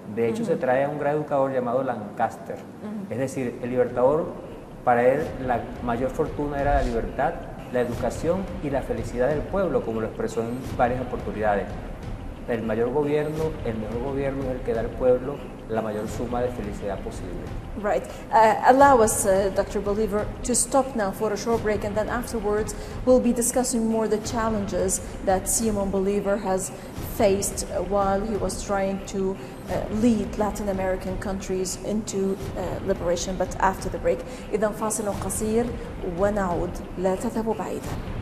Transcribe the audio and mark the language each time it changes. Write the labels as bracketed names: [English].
[Spanish] De hecho, se trae a un gran educador llamado Lancaster. Es decir, el libertador, para él la mayor fortuna era la libertad, la educación y la felicidad del pueblo, como lo expresó en varias oportunidades. El mejor gobierno es el que da al pueblo la mayor suma de felicidad posible. [English] Right. Allow us, Dr. Bolívar, to stop now for a short break, and then afterwards we'll be discussing more the challenges that Simón Bolívar has faced while he was trying to lead Latin American countries into liberation. But after the break, [Arabic] إذا فاصل قصير ونعود، لا تذهبوا بعيدا.